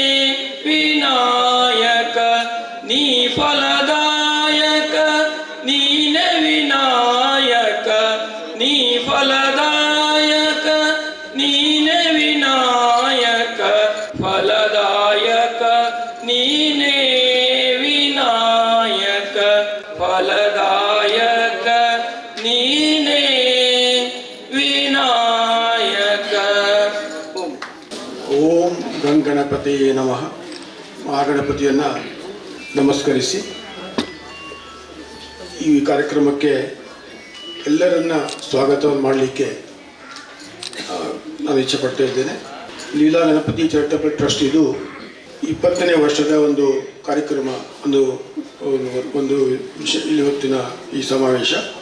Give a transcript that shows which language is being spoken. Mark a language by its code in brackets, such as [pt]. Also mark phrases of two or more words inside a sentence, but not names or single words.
[kn] ವಿನಾಯಕ ನೀ ಫಲದಾಯಕ ನೀನೆ ವಿನಾಯಕ ನೀ ಫಲದಾಯಕ ನೀನೆ ವಿನಾಯಕ ಫಲದಾಯಕ ನೀನೆ ವಿನಾಯಕ ಫಲದಾಯಕ ನೀನೆ ವಿನಾಯಕ. [sa] ಓಂ ಗಂಗಣಪತಿ ನಮಃ. [kn] ಮಹಾಗಣಪತಿಯನ್ನು ನಮಸ್ಕರಿಸಿ ಈ ಕಾರ್ಯಕ್ರಮಕ್ಕೆ ಎಲ್ಲರನ್ನ ಸ್ವಾಗತವನ್ನು ಮಾಡಲಿಕ್ಕೆ ನಾನು ಇಚ್ಛೆಪಡ್ತಾ ಇದ್ದೇನೆ. ಲೀಲಾ ಗಣಪತಿ ಚಾರಿಟಬಲ್ ಟ್ರಸ್ಟ್ ಇದು 20ನೇ ವರ್ಷದ ಒಂದು ಕಾರ್ಯಕ್ರಮ, ಒಂದು ಇವತ್ತಿನ ಈ ಸಮಾವೇಶ